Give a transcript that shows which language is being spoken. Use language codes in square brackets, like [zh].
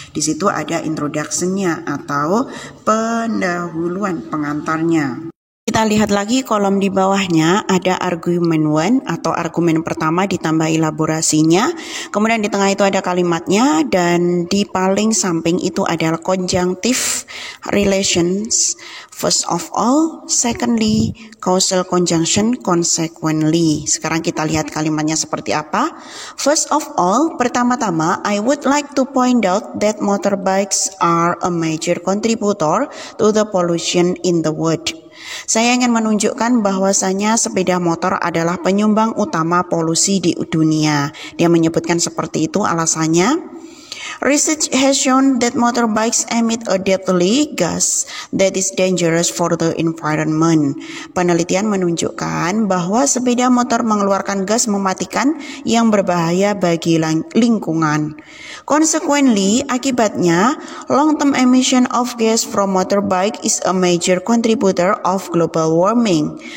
[id] Di situ ada introduction-nya atau pendahuluan pengantarnya. Kita lihat lagi kolom di bawahnya ada argumen 1 atau argumen pertama ditambah elaborasinya. Kemudian di tengah itu ada kalimatnya dan di paling samping itu adalah conjunctive relations. [en] First of all, secondly, causal conjunction, consequently. [id] Sekarang kita lihat kalimatnya seperti apa. [en] First of all, [id] pertama-tama, [en] I would like to point out that motorbikes are a major contributor to the pollution in the world. [id] Saya ingin menunjukkan bahwasanya sepeda motor adalah penyumbang utama polusi di dunia. Dia menyebutkan seperti itu alasannya. [en] Research has shown that motorbikes emit a deadly gas that is dangerous for the environment. [id] Penelitian menunjukkan bahwa sepeda motor mengeluarkan gas mematikan yang berbahaya bagi lingkungan. [en] Consequently, [id] akibatnya, [en] long-term emission of gas from motorbike is a major contributor of global warming.